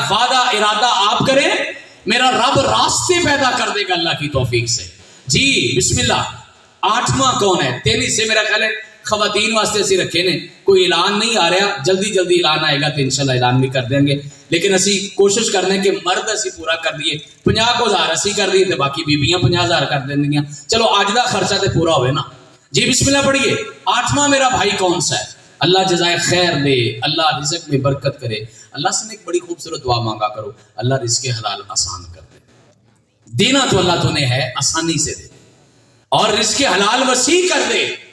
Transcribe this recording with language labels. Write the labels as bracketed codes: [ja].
[ur] وعدہ ارادہ آپ کریں, میرا رب راستے پیدا کر دے گا اللہ کی توفیق سے. جی بسم اللہ. 8واں کون ہے؟ 23 سے میرا خیال ہے [pa] خواتین واسطے اسی رکھے نے. [ur] کوئی اعلان نہیں آ رہا, جلدی اعلان آئے گا تو انشاءاللہ اعلان بھی کر دیں گے. [pa] لیکن اسی کوشش کرنے کہ مرد اسی پورا کر دیے. 50,000 اسی کر دیے تو باقی بیبیاں 50,000 کر دیں گی. چلو آج دا خرچہ تو پورا ہوئے نا. [ur] جی بسم اللہ پڑھیے. 8واں میرا بھائی کون سا ہے؟ اللہ جزائے خیر دے, اللہ رزق میں برکت کرے. اللہ سے ایک بڑی خوبصورت دعا مانگا کرو, اللہ رزق حلال آسان کر دے. دینا تو اللہ تو نے ہے, آسانی سے دے, اور رزق حلال وسیع کر دے.